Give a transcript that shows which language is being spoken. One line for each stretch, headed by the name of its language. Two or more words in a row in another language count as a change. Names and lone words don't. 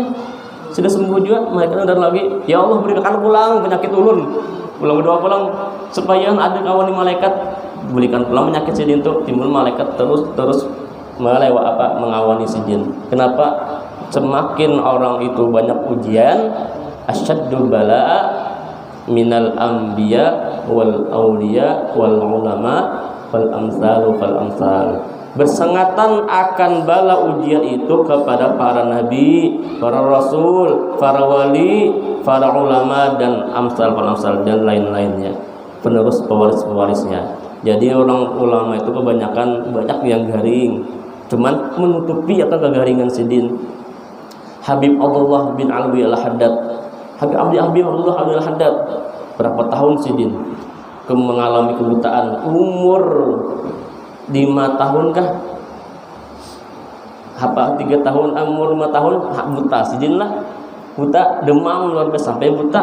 Indonesian: Sudah sembuh juga, malaikat datang lagi. Ya Allah berikan pulang penyakit ulun. Pulang berdoa pulang supaya ada kawan di malaikat berikan pulang penyakit Sidin itu. Timbul malaikat terus mengawani Sidin. Kenapa? Semakin orang itu banyak ujian,
Arabic: أشد البلاء من الأنبياء والأولياء والعلماء والأمثل فالأمثل.
Indonesian: Bersengatan akan bala ujian itu kepada para nabi, para rasul, para wali, para ulama dan
Arabic: الأمثل فالأمثل
Indonesian: dan lain-lainnya, penerus pewaris-pewarisnya. Jadi orang ulama itu kebanyakan banyak yang garing, cuman menutupi akan kegaringan Sidin. Habib Abdullah bin Alwi al-Haddad, Habib Abdullah al-Haddad berapa tahun Sidin mengalami kebutaan, umur 5 tahun kah? Apa 3 tahun, umur 5 tahun buta Sidin lah, buta demam luar biasa sampai buta.